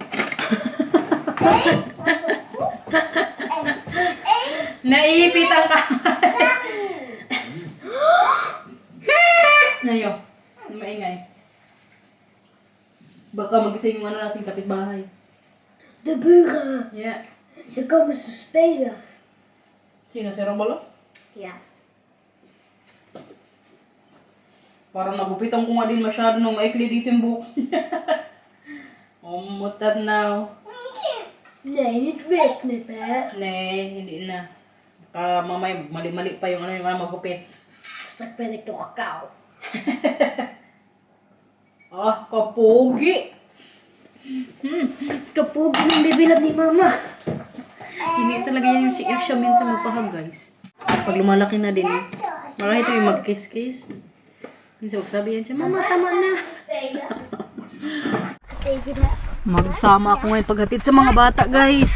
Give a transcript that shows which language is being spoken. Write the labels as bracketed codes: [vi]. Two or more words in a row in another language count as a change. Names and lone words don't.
[tl] Naiipit ang kamay. Nayo. Maingay. Baka mag-isa yung ano natin kapitbahay. [nl] De buren. [en] Yeah. [nl] Dan komen ze spelen. [tl] Sino? Si Robolo? [nl] Ja. [tl] Parang nagupitan ko nga din masyado nung maikli dito yung buhok. Umutat na. [nl] Nee, niet wegknippen. Nee, [tl] hindi na. Baka mamaya mali-mali pa yung ano yung magupit. [nl] Straks ben ik nog kaal. [tl] Ah, kapogi. Kapag ng bibilad ni mama. Hindi talaga yan yung siya minsan magpahag, guys. Pag lumalaki na din, marami ito yung mag-kiss-kiss. Minsan magsabi yan siya, Mama, tama na. Magsama ako ngayon paghatid sa mga bata, guys.